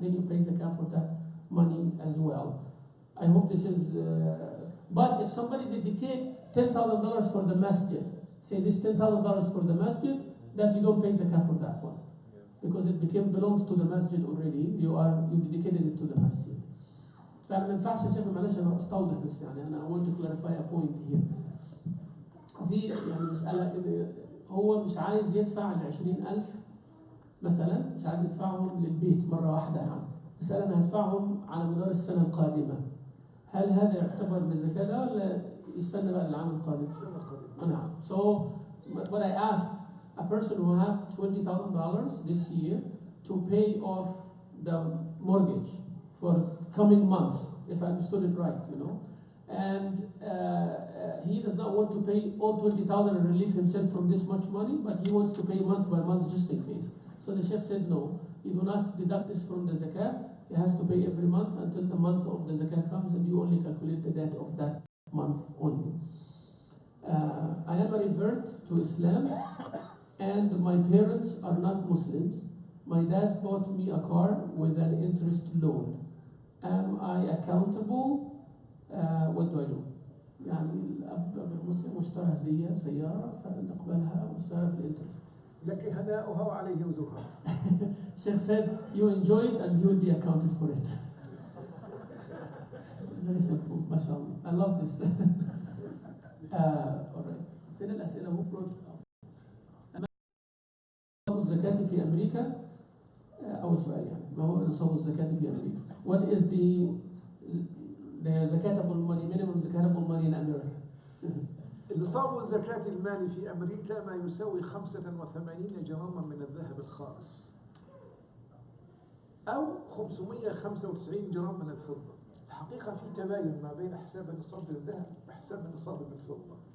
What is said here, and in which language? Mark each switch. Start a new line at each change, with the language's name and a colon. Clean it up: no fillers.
English: Then you pay zakat for that money as well. I hope this is. But if somebody dedicate $10,000 for the masjid, say this $10,000 for the masjid, that you don't pay zakat for that one, because it belongs to the masjid already. You dedicated it to the masjid.
Arabic: فما ينفعش يا شيخ، معلش انا استوضح بس انا
English: I want to clarify a point here.
Arabic: في مسألة إن هو مش عايز يدفع ال20,000 مثلا، مش عايز يدفعهم للبيت مرة واحدة بس أنا هدفعهم على مدار السنة القادمة. هل هذا يعتبر من الزكاة ده ولا يستنى بقى للعام القادم؟ السنة القادمة. نعم.
English: So what I asked, a person who have $20,000 this year to pay off the mortgage for coming months, if I understood it right, and he does not want to pay all 20,000 and relieve himself from this much money, but he wants to pay month by month just in case. So the Sheikh said, no, you do not deduct this from the zakat. He has to pay every month until the month of the zakat comes, and you only calculate the debt of that month only. I am a revert to Islam, and my parents are not Muslims. My dad bought me a car with an interest loan. Am I accountable? What do I do?
Arabic: يعني الأب غير مسلم واشترى لي سيارة فنقبلها واشترى بالإنترست. لك هناؤها وعليه وزرها.
English: Sheikh said, you enjoy it and he will be accounted for it. Very simple, mashallah. I love this. Alright.
Arabic: فين الأسئلة مفروض؟ نصاب الزكاة في أمريكا. أول سؤال ما هو نصاب الزكاة في أمريكا?
English: What is the zakatable money, minimum zakatable money in America?
Arabic: نصاب الزكاة المالي في أمريكا ما يساوي 85 جراما من الذهب الخالص أو 595 جرام من الفضة. الحقيقة في تباين ما بين حساب نصاب الذهب وحساب نصاب بالفضة.